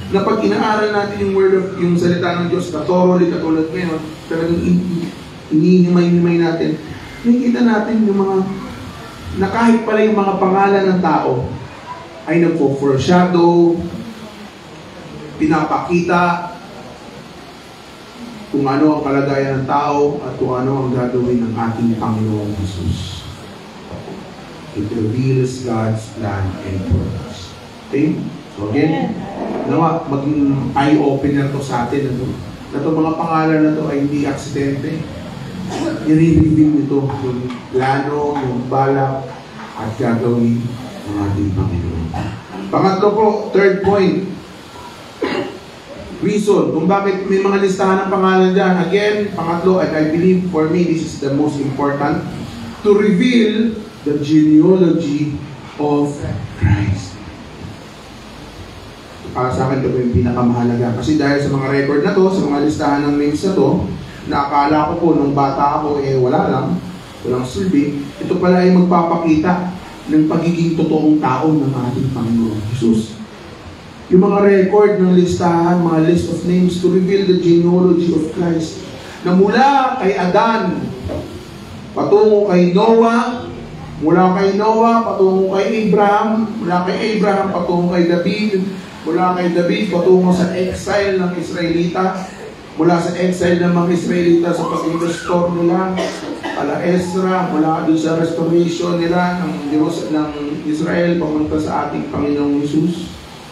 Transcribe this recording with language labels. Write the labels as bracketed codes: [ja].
[tl] Na pag inaaral natin yung [en] word of, [tl] yung salita ng Diyos, na thoroughly katulad ngayon, talagang inihimay-himay natin, nakikita natin yung mga na kahit pala yung mga pangalan ng tao ay nagpo-foreshadow, pinapakita kung ano ang kalagayan ng tao at kung ano ang gagawin ng ating Panginoong Jesus. [en] It reveals God's plan and purpose. [tl] Okay? [en] So again, [tl] nawa, maging eye-opener to sa atin. Na itong mga pangalan na to ay hindi aksidente. I-reveal nito yung plano, yung balak, at gagawin ng ating Panginoon. Pangatlo po, [en] third point. [tl] Reason kung bakit may mga listahan ng pangalan dyan. [en] Again, [tl] pangatlo, [en] and I believe for me this is the most important, to reveal the genealogy of Christ. [tl] Para sa akin, ito yung pinakamahalaga. Kasi dahil sa mga record na to, sa mga listahan ng names na to, nakakala ko po nung bata ako, walang silbi. Ito pala ay magpapakita ng pagiging totoong tao ng ating Panginoon Jesus. Yung mga record ng listahan, mga [en] list of names to reveal the genealogy of Christ, [tl] na mula kay Adan patungo kay Noah, mula kay Noah patungo kay Abraham, mula kay Abraham patungo kay David, mula kay David patungo sa exile ng Israelita, mula sa exile ng mga Israelita sa pag-restore nila, ala Ezra, mula doon sa restoration nila ng Israel pamunta sa ating Panginoong Jesus.